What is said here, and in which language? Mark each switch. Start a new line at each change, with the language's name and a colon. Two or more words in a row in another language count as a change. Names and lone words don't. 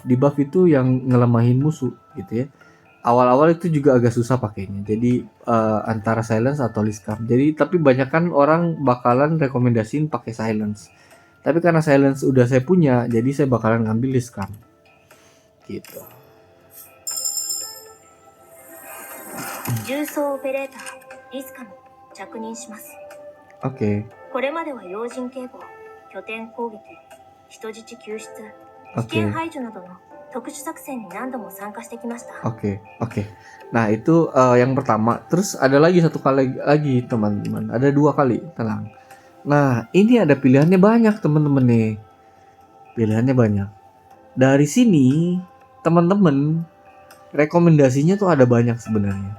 Indonesian: Debuff itu yang ngelemahin musuh gitu ya. Awal-awal itu juga agak susah pakainya. Jadi antara silence atau Liscam. Jadi tapi banyak kan orang bakalan rekomendasiin pakai silence. Tapi karena silence udah saya punya, jadi saya bakalan ngambil Liscam. Gitu.
Japanese: 重装オペレーターリスカム着任します。
Indonesian: Oke.
Japanese: これまでは要人警護、拠点攻撃、人質救出、危
Indonesian: Oke.
Japanese: 険排除などの特殊作戦に何度も参加してきました。
Indonesian: Oke. Nah itu yang pertama. Terus ada lagi satu kali lagi teman-teman. Ada 2 kali, tenang. Nah ini ada pilihannya banyak teman-teman nih. Pilihannya banyak. Dari sini teman-teman rekomendasinya tuh ada banyak sebenarnya.